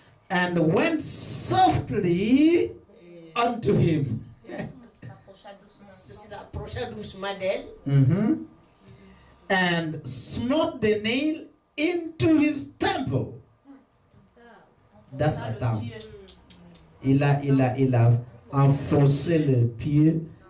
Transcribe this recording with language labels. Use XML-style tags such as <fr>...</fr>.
<en>And went softly unto him.</en> <fr>S'approcha doucement d'elle. Mm-hmm.</fr> <en>And smote the nail into his temple.</en> <fr>dans sa tente. Il a enfoncé le pied.</fr>